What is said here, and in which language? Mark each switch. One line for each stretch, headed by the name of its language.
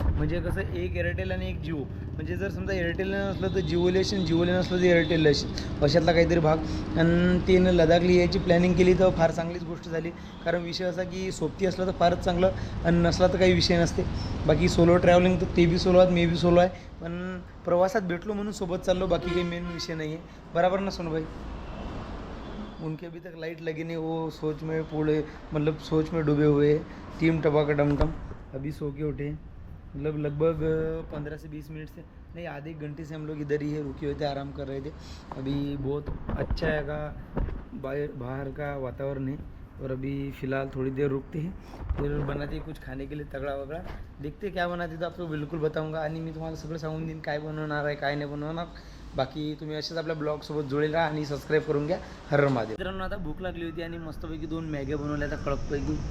Marathi: म्हणजे कसं एक एअरटेल आणि एक जिओ म्हणजे जर समजा एअरटेलला नसलं तर जिओला असेल जिओला नसलं तर एअरटेलला असेल अशातला काहीतरी भाग. आणि तिनं लडाखली याची प्लॅनिंग केली तर फार चांगलीच गोष्ट झाली. कारण विषय असा की सोबती असलं तर फारच चांगलं आणि नसला तर काही विषय नसते. बाकी सोलो ट्रॅव्हलिंग तर ते बी सोलो आहेत मी बी सोलो आहे पण प्रवासात भेटलो म्हणून सोबत चाललो बाकी काही मेन विषय नाही आहे. बराबर ना सोनू भाई.
Hindi: उनके अभी तक लाइट लगी नहीं वो सोच में पूरे मतलब सोच में डूबे हुए. टीम टपाका डमटम अभी सो के उठे मतलब लगभग 15 से 20 मिनट से नहीं आधे एक घंटे से हम लोग इधर ही है रुके हुए थे आराम कर रहे थे. अभी बहुत अच्छा है का बाहर का वातावरण है और अभी फ़िलहाल थोड़ी देर रुकते हैं फिर बनाते हैं कुछ खाने के लिए तगड़ा वगड़ा. देखते क्या बनाते तो आपको बिल्कुल बताऊंगा
Marathi: आणि मी तुम्हाला सगळं सांगून देईन काय बनवणार आहे काय नाही बनवणार. बाकी तुम्ही असेच आपल्या ब्लॉगसोबत जोडेल राहा आणि सबस्क्राईब करून घ्या. हर हर महादेव. मित्रांनो आता भूक लागली होती आणि मस्तपैकी 2 मॅग्या बनवल्या आता कडकपैकी.